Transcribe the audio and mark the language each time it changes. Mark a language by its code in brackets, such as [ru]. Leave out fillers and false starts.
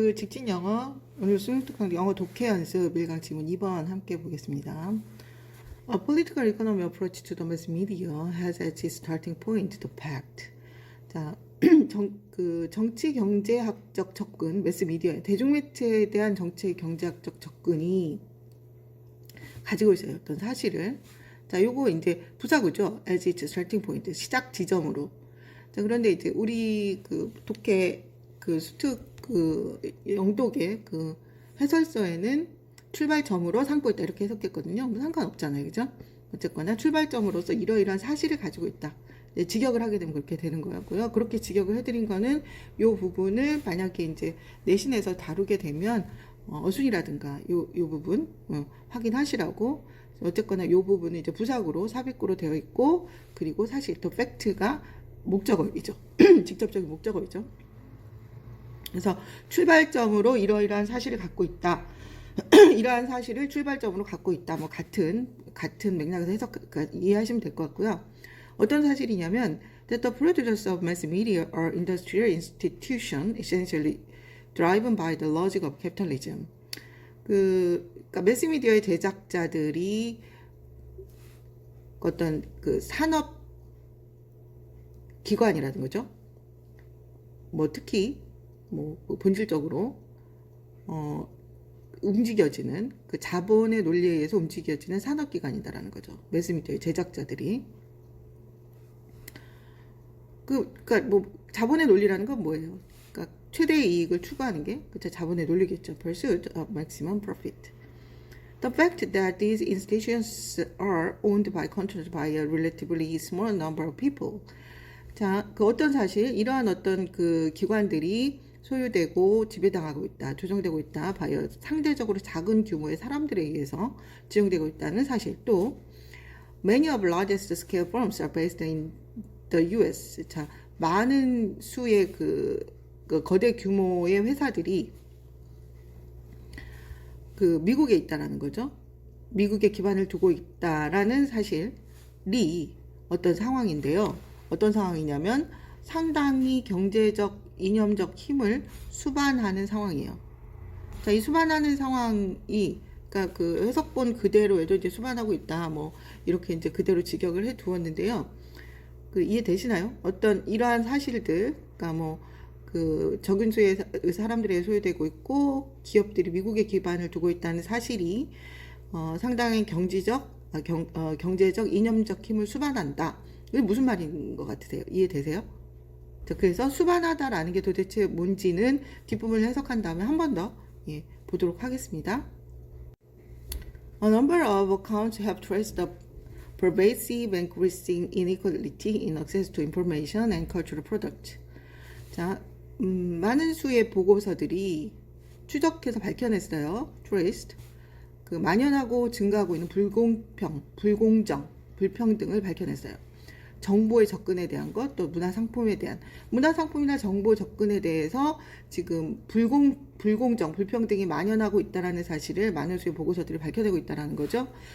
[ko] 직진 영어 오늘 수능특강 영어 독해 연습 1강 지문 2번 함께 보겠습니다. [en] A political economy approach to the mass media has as its starting point the fact. [ko] 자, 정치 경제학적 접근, 매스 미디어, 대중매체에 대한 정치 경제학적 접근이 가지고 있어요. 어떤 사실을. 자, 요거 이제 부사구죠. [en] as its starting point, [ko] 시작 지점으로. 자, 그런데 이제 우리 독해 수특 영독의 해설서에는 출발점으로 삼고 있다 이렇게 해석했거든요. 뭐 상관없잖아요, 그죠? 어쨌거나 출발점으로서 이러이러한 사실을 가지고 있다. 직역을 하게 되면 그렇게 되는 거였고요. 그렇게 직역을 해드린 거는 요 부분을 만약에 이제 내신에서 다루게 되면 어순이라든가 요 부분 확인하시라고. 어쨌거나 요 부분은 이제 부사구로 삽입구로 되어 있고, 그리고 사실 또 팩트가 목적어이죠. 직접적인 목적어이죠. 그래서 출발점으로 이러이러한 사실을 갖고 있다. 이러한 사실을 출발점으로 갖고 있다. 뭐 같은 맥락에서 이해하시면 될 것 같고요. 어떤 사실이냐면 [en] that the producers of mass media are industrial institutions essentially driven by the logic of capitalism. [ko] 그러니까 매스미디어의 제작자들이 어떤 산업 기관이라는 거죠. 뭐 특히 본질적으로 움직여지는 자본의 논리에 의해서 움직여지는 산업기관이다라는 거죠. 매스미디어의 제작자들이. 그러니까 자본의 논리라는 건 뭐예요? 그러니까 최대의 이익을 추구하는 게 자본의 논리겠죠. [en] Pursuit of maximum profit. The fact that these institutions are owned by controlled by a relatively small number of people. [ko] 자, 어떤 사실, 이러한 어떤 기관들이 소유되고 지배당하고 있다, 조정되고 있다, 바이어 상대적으로 작은 규모의 사람들에 의해서 지정되고 있다는 사실. [en] 또 many of largest scale firms are based in the US. [ko] 자, 많은 수의 거대 규모의 회사들이 미국에 있다라는 거죠. 미국에 기반을 두고 있다라는 사실이 어떤 상황인데요. 어떤 상황이냐면 상당히 경제적, 이념적 힘을 수반하는 상황이에요. 자, 이 수반하는 상황이, 그러니까 해석본 그대로에도 이제 수반하고 있다, 이렇게 이제 그대로 직역을 해 두었는데요. 이해되시나요? 어떤 이러한 사실들, 그러니까 적은 수의 사람들에 소유되고 있고, 기업들이 미국에 기반을 두고 있다는 사실이 상당히 경제적, 이념적 힘을 수반한다. 이게 무슨 말인 것 같으세요? 이해되세요? 자, 그래서 수반하다라는 게 도대체 뭔지는 뒷부분을 해석한 다음에 한 번 더 보도록 하겠습니다. [en] A number of accounts have traced the pervasive and increasing inequality in access to information and cultural products. [ko] 자, 많은 수의 보고서들이 추적해서 밝혀냈어요. [en] traced. [ko] 만연하고 증가하고 있는 불공정, 불평등을 밝혀냈어요. 정보의 접근에 대한 것, 또 문화상품에 대한, 문화상품이나 정보 접근에 대해서 지금 불공정, 불평등이 만연하고 있다는 사실을 많은 수의 보고서들이 밝혀내고 있다는 거죠.